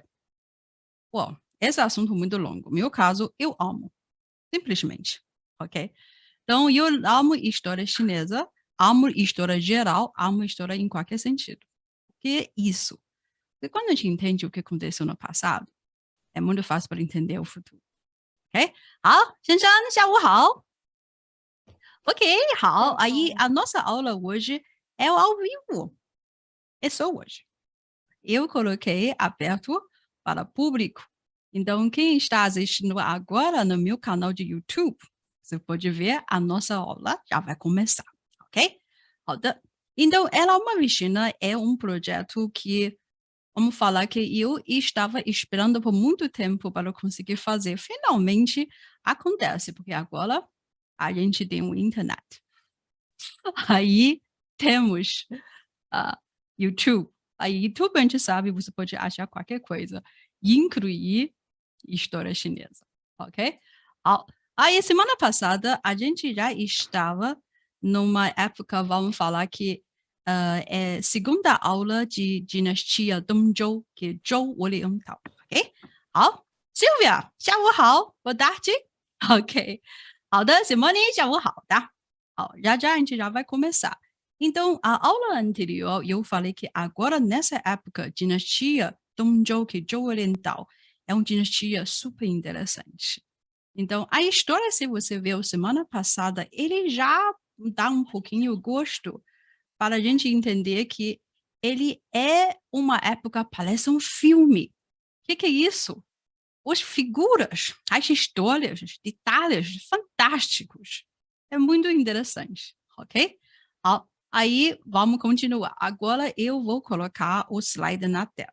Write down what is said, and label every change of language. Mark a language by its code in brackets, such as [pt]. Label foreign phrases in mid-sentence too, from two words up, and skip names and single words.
[pt] Bom, esse é um assunto muito longo. No meu caso, eu amo, simplesmente, ok? Então, eu amo história chinesa, amo história geral, amo história em qualquer sentido. O que é isso? Porque quando a gente entende o que aconteceu no passado, é muito fácil para entender o futuro, ok? [zh] 好，先生，下午好。Ok, [pt] 好。Aí, a nossa aula hoje é ao vivo. É só hoje. Eu coloquei aberto para público. Então, quem está assistindo agora no meu canal de YouTube, você pode ver a nossa aula já vai começar, ok? [zh] 好的. [pt] Então, ela é uma vecina é um projeto que, vamos falar que eu estava esperando por muito tempo para conseguir fazer. Finalmente acontece, porque agora a gente tem um internet. Aí temos a YouTube. Aí YouTube a gente sabe, você pode achar qualquer coisa, incluir história chinesa, ok? Ó, aí semana passada a gente já estava numa época, vamos falar que é segunda aula de dinastia Dongzhou, que é Zhou Oriental, ok? [zh] 好，Silvia，下午好 ， [pt] boa tarde. [zh] Ok. 好的，Simone，下午好，tá? [pt] Ó, já já a gente já vai começar. Então, a aula anterior, eu falei que agora, nessa época, dinastia Dongzhou, que é Zhou Oriental, é uma dinastia super interessante. Então, a história, se você viu semana passada, ele já dá um pouquinho gosto para a gente entender que ele é uma época, parece um filme. O que é isso? As figuras, as histórias, os detalhes fantásticos. É muito interessante, ok? 好, aí vamos continuar. Agora eu vou colocar o slide na tela.